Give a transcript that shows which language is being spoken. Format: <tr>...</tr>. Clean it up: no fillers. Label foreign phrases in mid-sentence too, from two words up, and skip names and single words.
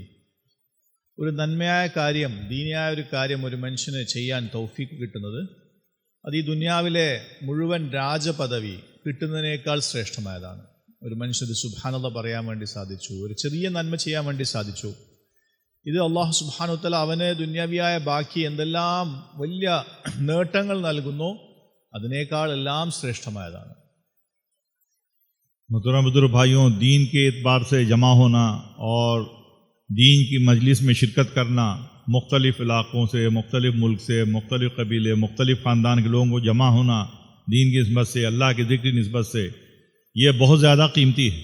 <ml>ഒരു നന്മയായ കാര്യം, ദീനിയായ ഒരു കാര്യം ഒരു മനുഷ്യന് ചെയ്യാൻ തൗഫീഖ് കിട്ടുന്നത് അത് ഈ ദുനിയാവിലെ മുഴുവൻ രാജപദവി കിട്ടുന്നതിനേക്കാൾ ശ്രേഷ്ഠമായതാണ്. ഒരു മനുഷ്യന് സുബ്ഹാനല്ലാഹ് പറയാൻ വേണ്ടി സാധിച്ചു, ഒരു ചെറിയ നന്മ ചെയ്യാൻ വേണ്ടി സാധിച്ചു. ഇത്</ml> <ar>الله سبحانه و تعالى</ar> <ml>അവന് ദുന്യാവിയായ ബാക്കി എന്തെല്ലാം വലിയ നേട്ടങ്ങൾ നൽകുന്നു അതിനേക്കാൾ എല്ലാം ശ്രേഷ്ഠമായതാണ്.</ml> <ur>محترم بزرگ بھائیوں، دین کے اعتبار سے جمع ہونا اور دین کی مجلس میں شرکت کرنا، مختلف علاقوں سے، مختلف ملک سے، مختلف قبیلے، مختلف خاندان کے لوگوں کو جمع ہونا دین کی نسبت سے، اللہ کے ذکر کی نسبت سے، یہ بہت زیادہ قیمتی ہے۔</ur>